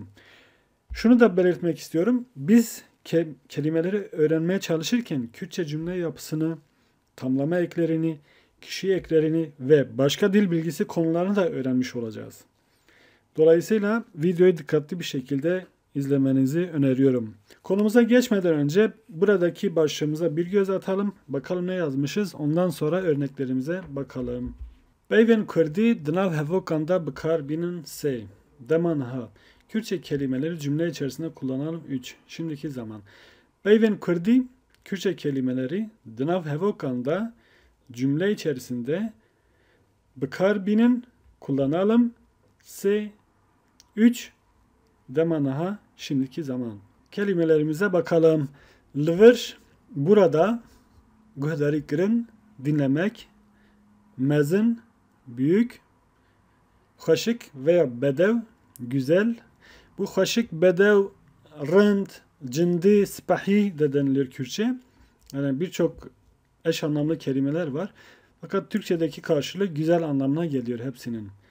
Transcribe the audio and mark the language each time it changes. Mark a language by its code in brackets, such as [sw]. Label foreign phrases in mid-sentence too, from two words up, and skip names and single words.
[tr] Şunu da belirtmek istiyorum. Biz kelimeleri öğrenmeye çalışırken Kürtçe cümle yapısını, tamlama eklerini, kişi eklerini ve başka dil bilgisi konularını da öğrenmiş olacağız. Dolayısıyla videoyu dikkatli bir şekilde izlemenizi öneriyorum. Konumuza geçmeden önce buradaki başlığımıza bir göz atalım. Bakalım ne yazmışız. Ondan sonra örneklerimize bakalım. [ku] Peyvên Kurdî di nav hevokan de bikar bînin sê. Dema niha. [tr] Kürtçe kelimeleri cümle içerisinde kullanalım. 3. Şimdiki zaman. [ku] Peyvên Kurdî [tr] Kürtçe kelimeleri [ku] di nav hevokan de [tr] cümle içerisinde [ku] bikar bînin kullanalım. S 3 dema niha [tr] şimdiki zaman. Kelimelerimize bakalım. [ku] Livir burada guhdarî kirin dinlemek, mezin büyük, hoşik veya bedev güzel. [tr] Bu [ku] hoşik, bedev, rınd, cindi, sipahi [tr] de denilir Kürtçe. Yani birçok eş anlamlı kelimeler var. Fakat Türkçedeki karşılığı güzel anlamına geliyor hepsinin.